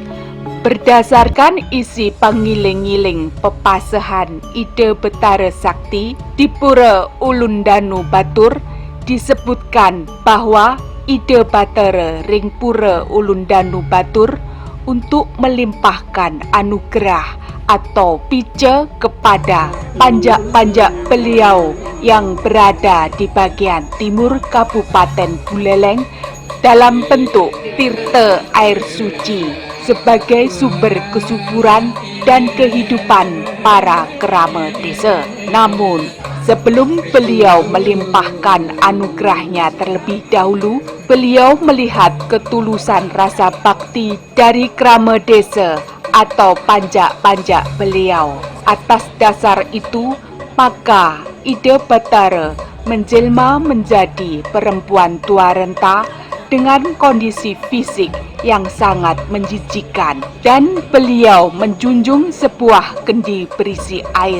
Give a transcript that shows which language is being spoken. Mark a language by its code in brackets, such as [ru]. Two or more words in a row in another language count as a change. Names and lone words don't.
[id] Berdasarkan isi pangiling-ngiling pepasehan Ide Betara Sakti di Pura Ulundanu Batur, disebutkan bahwa Ide Batara ring Pura Ulundanu Batur untuk melimpahkan anugerah atau pice kepada panjak-panjak beliau yang berada di bagian timur Kabupaten Buleleng dalam bentuk tirta air suci sebagai sumber kesuburan dan kehidupan para kerama desa. Namun, sebelum beliau melimpahkan anugerahnya terlebih dahulu, beliau melihat ketulusan rasa bakti dari kerama desa atau panjak-panjak beliau. Atas dasar itu, maka Ide Betara menjelma menjadi perempuan tua renta dengan kondisi fisik yang sangat menjijikkan, dan beliau menjunjung sebuah kendi berisi air.